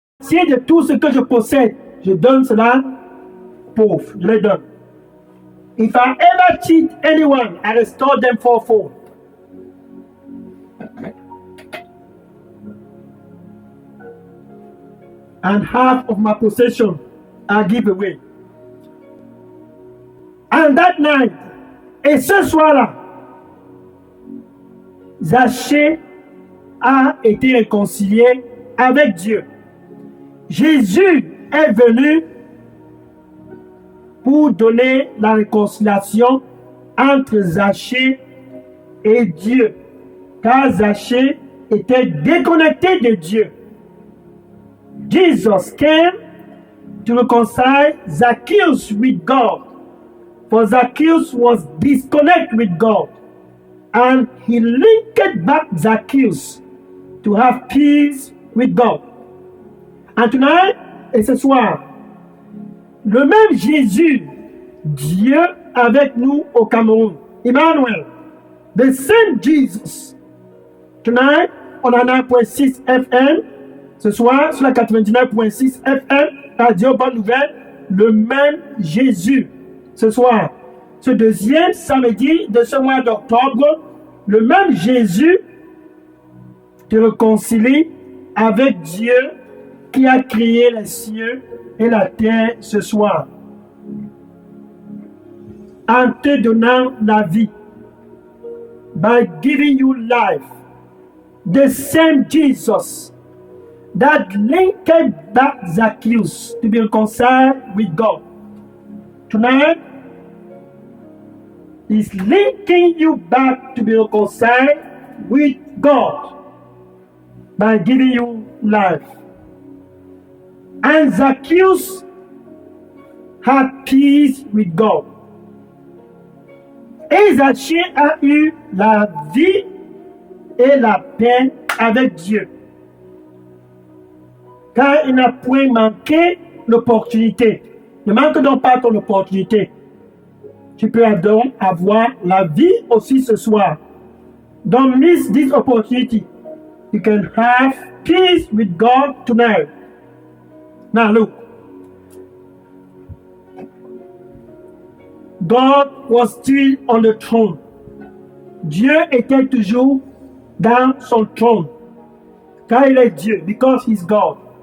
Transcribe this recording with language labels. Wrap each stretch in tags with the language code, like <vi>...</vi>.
<fr>moitié de tout ce que je possède, je donne cela pauvre. Je les donne.</fr> <en>If I ever cheat anyone, I restore them fourfold. And half of my possession I give away. And that night,</en> <fr>et ce soir-là, Zachée a été réconcilié avec Dieu. Jésus est venu pour donner la réconciliation entre Zachée et Dieu, car Zachée était déconnecté de Dieu.</fr> <en>Jesus came to reconcile Zacchaeus with God, for Zacchaeus was disconnected with God, and he linked back Zacchaeus to have peace with God. And tonight,</en> <fr>et ce soir, le même Jésus, Dieu avec nous au Cameroun, Emmanuel,</fr> <en>the same Jesus. Tonight, on a 9.6 FM,</en> <fr>ce soir, sur la 99.6 FM, Radio Bonne Nouvelle, le même Jésus. Ce soir, ce deuxième samedi de ce mois d'octobre, le même Jésus te réconcilie avec Dieu qui a créé les cieux et la terre ce soir, en te donnant la vie,</fr> <en>by giving you life. The same Jesus that linked back Zacchaeus to be reconciled with God. Tonight, is linking you back to be reconciled with God by giving you life. And Zacchaeus had peace with God.</en> <fr>Et Zachée a eu la vie et la paix avec Dieu. Car il n'a point manqué l'opportunité. Ne manque donc pas ton opportunité. Tu peux donc avoir la vie aussi ce soir.</fr> <en>Don't miss this opportunity. You can have peace with God tonight. Now look. God was still on the throne.</en> <fr>Dieu était toujours dans son trône. Car il est Dieu,</fr> <en>because he's God.</en>